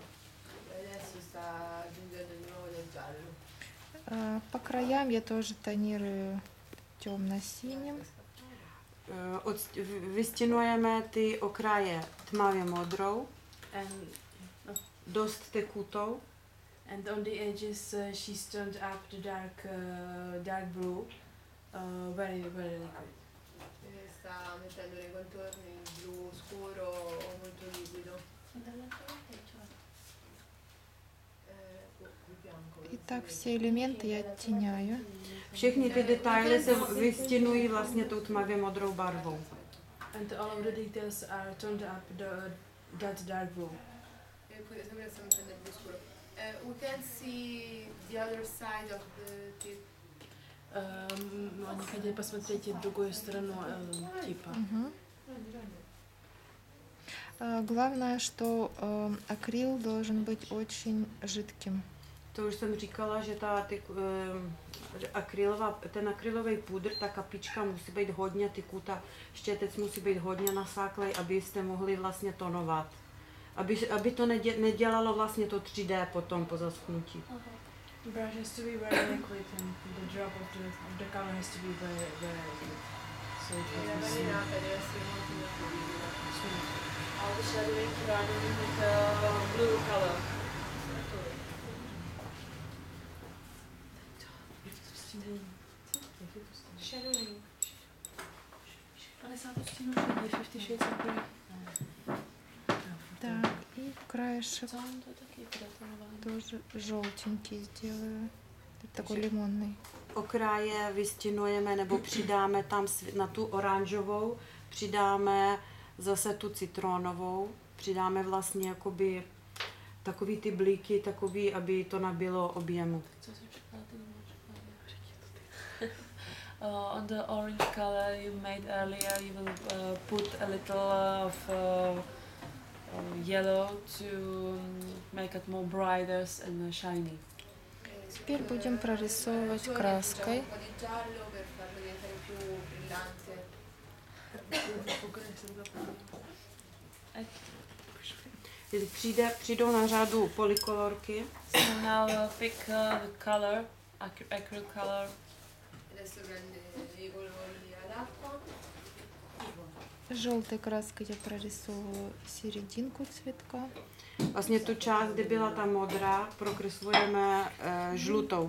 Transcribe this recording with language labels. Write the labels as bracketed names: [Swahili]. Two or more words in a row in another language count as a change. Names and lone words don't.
[Italian] Adesso sta aggiungendo di nuovo del giallo. [Russian] По краям я тоже тонирую темно-синим. [Czech] Vystěnujeme ty okraje tmavě modrou. [English] And [Czech] Dost tekutou. [English] And on the edges, she's turned up the dark blue, very liquid. [Italian] Sta mettendo nei contorni il blu scuro o molto liquido. [Russian] И так все элементы я оттеняю. [Czech] Všechny ty detaily se vystinují vlastně tou tmavě modrou barvou. [English] And all of the details are toned up that dark blue. We can see the other side of the tip. [Russian] Они хотели посмотреть и другую сторону типа. Мгм. Главное, что акрил должен быть очень жидким. [Czech] To už jsem říkala, že ten akrylový pudr, ta kapička musí být hodně tykutá, štětec musí být hodně nasáklej, abyste mohli vlastně tonovat. Aby to nedělalo vlastně to 3D potom po zaschnutí. [English] The brush has to be very liquid and the drop of the color has to be very, very liquid. So it [Italian] La [English] has to be [Italian] marinata deve essere molto [English] smooth. All the shadowing running with blue color. Shadowing. [Czech] 50 odstínů šedí, 50 shades of grey. [Russian] Так, и краешек [Ukrainian] Там то такі прятоновані. [Russian] тоже желтенький сделаю. Такой лимонный. [Czech] Okraje vystinujeme nebo přidáme tam na tu oranžovou, přidáme zase tu citronovou, přidáme vlastně jakoby takový ty blíky, takový, aby to nabilo objemu. Co si čokolády nemá čokolády. [English] On the orange color you made earlier, you will put a little of yellow to make it more brighter and shiny. [Russian] Теперь будем прорисовывать краской. [Czech] Přijdou na řadu polykolorky. [English] So now pick the color, acrylic color. [Russian] Желтой краской я прорисовываю серединку цветка. [Czech] Vlastně tu část, kde byla ta modrá, prokreslujeme žlutou.